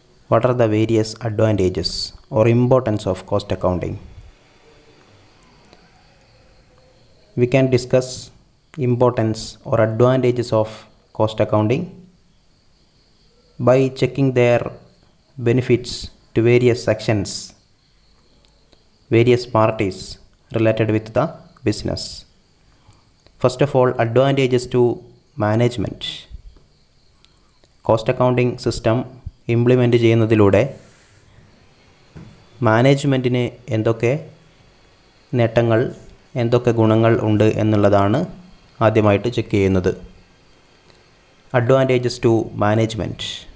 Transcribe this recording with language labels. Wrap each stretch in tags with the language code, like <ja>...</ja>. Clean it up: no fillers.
<en>What are the various advantages or importance of cost accounting? We can discuss importance or advantages of cost accounting by checking their benefits to various sections, various parties related with the business. First of all, advantages to management.</en> <ml>Cost accounting system implement ചെയ്യുന്നതിലൂടെ മാനേജ്മെൻറ്റിന് എന്തൊക്കെ നേട്ടങ്ങൾ, എന്തൊക്കെ ഗുണങ്ങൾ ഉണ്ട് എന്നുള്ളതാണ് ആദ്യമായിട്ട് check ചെയ്യുന്നത്.</ml> <en>Advantages to management.</en>